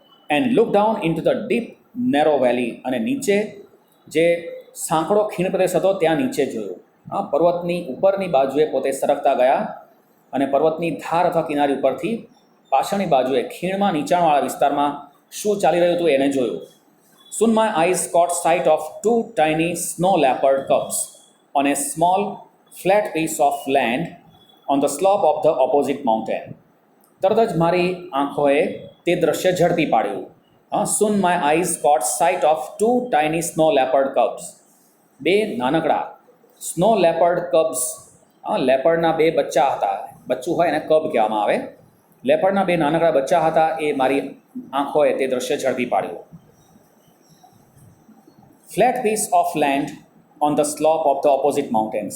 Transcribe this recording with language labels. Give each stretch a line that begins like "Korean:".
English: And look down into the deep narrow valley.
Gujarati: અને નીચે જે સાંકડો ખીણ પ્રદેશ હતો ત્યાં નીચે જોયું. પર્વતની ઉપરની બાજુએ પોતે સરકતા ગયા અને પર્વતની ધાર અથવા કિનારી ઉપરથી પાછળની બાજુએ ખીણમાં નીચાણવાળા વિસ્તારમાં શું ચાલી રહ્યું હતું એને જોયું.
English: Soon my eyes caught sight of two tiny snow leopard cubs on a small flat piece of land on the slope of the opposite mountain.
Gujarati: તરત જ મારી આંખોએ તે દ્રશ્ય ઝડપી પાડ્યું.
English: Soon my eyes caught sight of two tiny snow leopard cubs.
Gujarati: બે નાનકડા snow leopard cubs, લેપર્ડના બે બચ્ચા હતા. બચ્ચું હોય એને કબ કહેવામાં આવે. લેપર્ડના બે નાનકડા બચ્ચા હતા. એ મારી આંખોએ તે દ્રશ્ય ઝડપી પાડ્યું.
English: Flat piece of land on the slope of the opposite mountain.